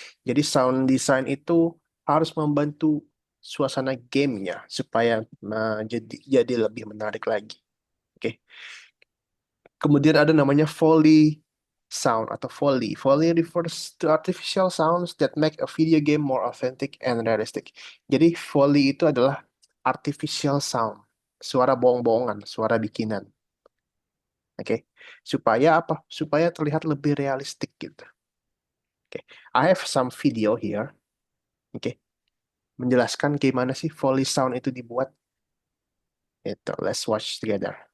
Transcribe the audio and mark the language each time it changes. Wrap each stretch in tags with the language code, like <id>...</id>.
<id>Jadi sound design itu harus membantu suasana gamenya supaya jadi lebih menarik lagi. Oke. Kemudian ada namanya Foley sound atau Foley.</id> <en>Foley refers to artificial sounds that make a video game more authentic and realistic.</en> <id>Jadi Foley itu adalah artificial sound, suara bohong-bohongan, suara bikinan. Oke, supaya apa? Supaya terlihat lebih realistik gitu. Oke,</id> <en>I have some video here.</en> <id>Oke, menjelaskan gimana sih Foley sound itu dibuat.</id> <en>Itu, let's watch together.</en>